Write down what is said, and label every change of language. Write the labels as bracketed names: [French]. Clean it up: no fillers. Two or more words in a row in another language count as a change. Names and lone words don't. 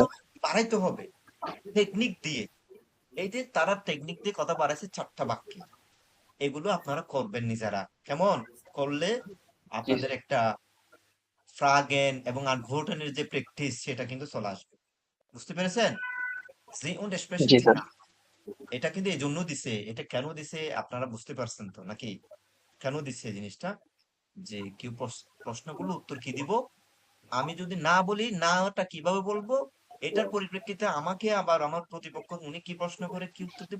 [Bangla] হবে? বাড়াইতে হবে টেকনিক দিয়ে। এই যে তারা টেকনিক দিয়ে কথা বাড়াইছে 4টা বাক্যে, এগুলো আপনারা করবেন নিজেরা। কেমন করলে জি আপনাদের একটা ফ্রাগেন এবং আনভোর্টনের যে প্র্যাকটিস সেটা কিন্তু চলে আসবে। বুঝতে পেরেছেন? জি [German] und sprechen [Bangla] জি [German] Sie [Bangla] স্যার। nach। এটা কিন্তু এই জন্য দিছে। এটা কেন দিছে আপনারা বুঝতে পারছেন তো নাকি? কেন দিছে এই জিনিসটা? যে কেউ প্রশ্নগুলো উত্তর কি দিব? আমি যদি না বলি নাটা কিভাবে বলবো? এটার পরিপ্রেক্ষিতে আমাকে আবার আমার প্রতিপক্ষ উনি কি প্রশ্ন করে কি উত্তর দিব?